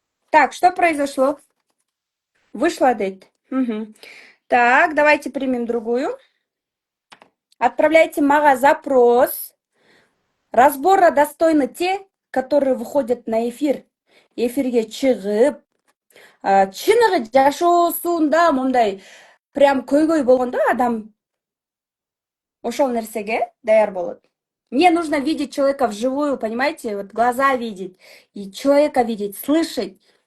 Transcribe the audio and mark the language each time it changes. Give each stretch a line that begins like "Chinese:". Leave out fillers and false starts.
Russian: Так, что произошло? Вышла
Kyrgyz: дейт.
Russian: Так, давайте примем другую. Отправляйте
Kyrgyz: мага
Russian: запрос. Разбора достойны те, которые выходят на эфир.
Kyrgyz: Эфирге чыгып, чыныгы жашоосунда мындай прям көйгөй болгондо адам ошол нерсеге даяр болот.
Russian: Мне нужно видеть человека вживую, понимаете? Вот глаза видеть, и человека видеть, слышать.